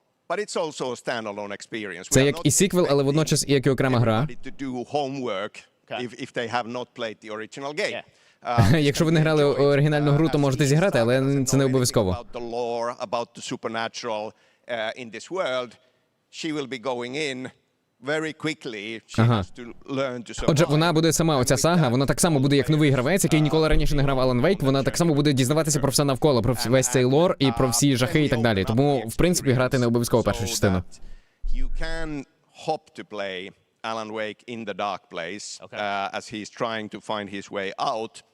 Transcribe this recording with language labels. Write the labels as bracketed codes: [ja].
[en] But it's also a standalone experience. [uk] Це як і сіквел, але водночас і як і окрема гра. [en] To do homework if they have not played the original game. [uk] Якщо ви не грали оригінальну гру, то можете зіграти, але це не обов'язково. [en] About the lore, about the supernatural in this world, she will be going in very quickly. She has to learn to survive. [uk] Отже, вона буде сама, оця сага, вона так само буде як новий гравець, який ніколи раніше не грав Alan Wake, вона так само буде дізнаватися про все навколо, про весь цей лор і про всі жахи і так далі. Тому, в принципі, грати не обов'язково першу частину. [en] You can hope to play Alan Wake in the dark place as he's trying to find his way out.